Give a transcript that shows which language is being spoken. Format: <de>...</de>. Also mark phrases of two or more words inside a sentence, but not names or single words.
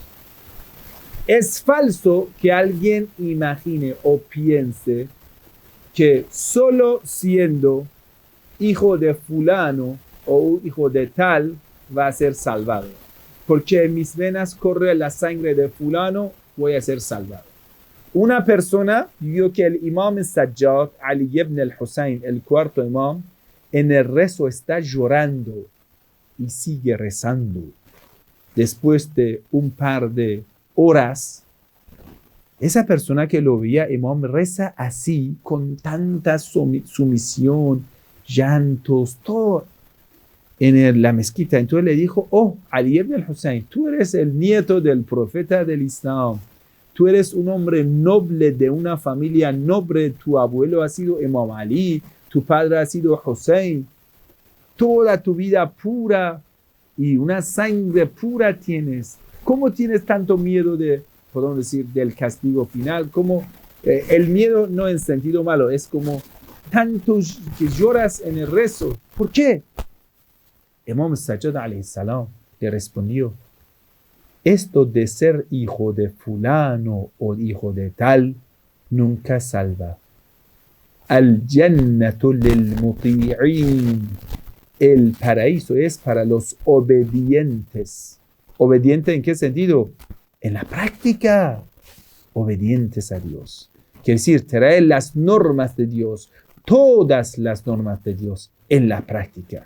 <es>Es falso que alguien imagine o piense que solo siendo hijo de fulano o hijo de tal va a ser salvado. Porque en mis venas corre la sangre de fulano, voy a ser salvado. Una persona vio que el imam Sajjad, Ali ibn al-Hussein, el cuarto imam, en el rezo está llorando y sigue rezando. Después de un par de horas, esa persona que lo veía, imam, reza así, con tanta sumisión, llantos, todo en la mezquita. Entonces le dijo, oh, Ali ibn al-Hussein, tú eres el nieto del profeta del Islam. Tú eres un hombre noble de una familia noble. Tu abuelo ha sido Imam Ali, tu padre ha sido Hussein. Toda tu vida pura y una sangre pura tienes. ¿Cómo tienes tanto miedo podemos decir, del castigo final? ¿Cómo? El miedo no en sentido malo, es como tanto que lloras en el rezo. ¿Por qué? Imam Sajjad</es> <ar>عليه السلام</ar> <es>le respondió, esto de ser hijo de fulano o hijo de tal nunca salva.</es> <ar>الجنة للمطيعين.</ar> <es>El paraíso es para los obedientes. ¿Obediente en qué sentido? En la práctica. Obedientes a Dios. Quiere decir, traer las normas de Dios, todas las normas de Dios en la práctica.</es>